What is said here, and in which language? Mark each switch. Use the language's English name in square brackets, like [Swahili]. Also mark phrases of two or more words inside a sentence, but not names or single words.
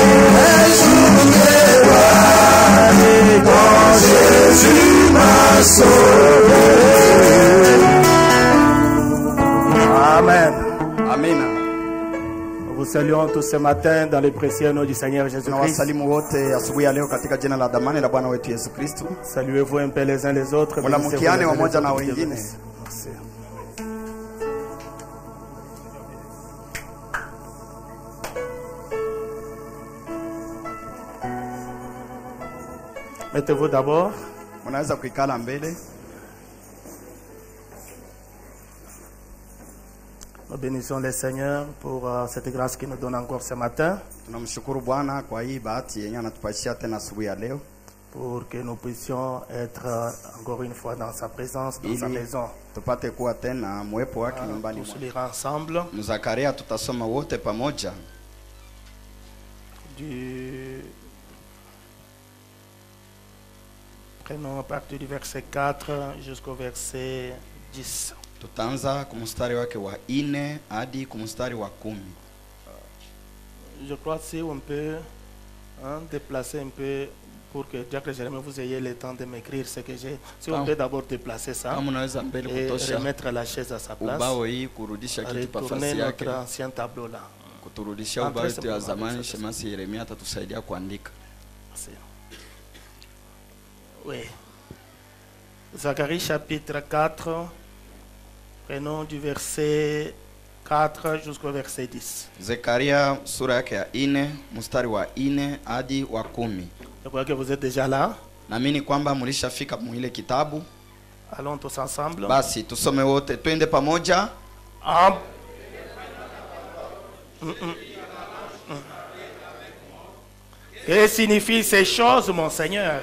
[French] Les jours de gloire, quand Jésus m'a sauvé. Amen. Amen. Nous vous saluons tous ce matin dans le précieux nom du Seigneur Jésus-Christ. Saluez-vous un peu les uns les autres. [Swahili] Mnamukiane wamoja na wengine. [French] Mettez-vous d'abord. [Swahili] Unaweza kuikala mbele. [French] Nous bénissons le Seigneur pour cette grâce qu'il nous donne encore ce matin. [Swahili] Tunamshukuru Bwana kwa hii bahati yenye anatupashia tena asubuhi ya leo. [French] Pour que nous puissions être encore une fois dans sa présence, dans sa maison. [Swahili] Tupate kuwa tena mwepo wake nyumbani. [French] Tous lire ensemble. [Swahili] Mzakaria tutasoma wote pamoja. [French] Prenons à partir du verset 4 jusqu'au verset 10. [Swahili] Tutaanza kumstari wake wa 4 hadi kumstari wa 10. [French] Je crois si on peut déplacer un peu pour que Jacques Jérémie vous ayez le temps de m'écrire ce que j'ai. Si on peut d'abord déplacer ça et remettre la chaise à sa place. Retourner notre ancien tableau là. [Swahili] Kuturudishia ubao wetu ya zamani, Shemasi Yeremia atatusaidia kuandika. [French] Oui. Zacharie chapitre 4, prenons du verset 4 jusqu'au verset 10. [Swahili] Zekaria sura yake ya 4 mstari wa 4 hadi wa 10. [French] Je crois que vous êtes déjà là. [Swahili] Naamini kwamba mlishafika mwile kitabu. [French] Allons tous ensemble. [Swahili] Basi tusome wote, twende pamoja. [French] Que signifient ces choses, mon Seigneur?